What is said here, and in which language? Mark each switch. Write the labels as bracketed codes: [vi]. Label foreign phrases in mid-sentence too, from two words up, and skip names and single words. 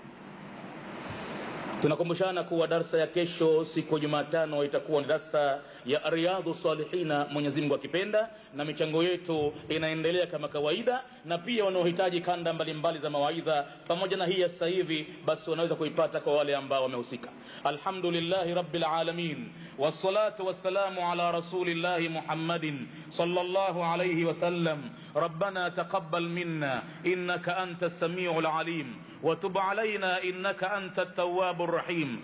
[sw] Tunakumbushana kuwa darasa ya kesho siku Jumatano itakuwa ni darasa ya Riyadhus Salihina, Mwenyezi Mungu akipenda, na michango yetu inaendelea kama kawaida. Na pia wanaohitaji kanda mbalimbali za mawaidha pamoja na hii ya sasa hivi, basi wanaweza kuipata kwa wale ambao wamehusika. [ar] الحمد لله رب العالمين، والصلاة والسلام على رسول الله محمد صلى الله عليه وسلم. ربنا تقبل منا إنك أنت السميع العليم وتب علينا إنك أنت التواب الرحيم.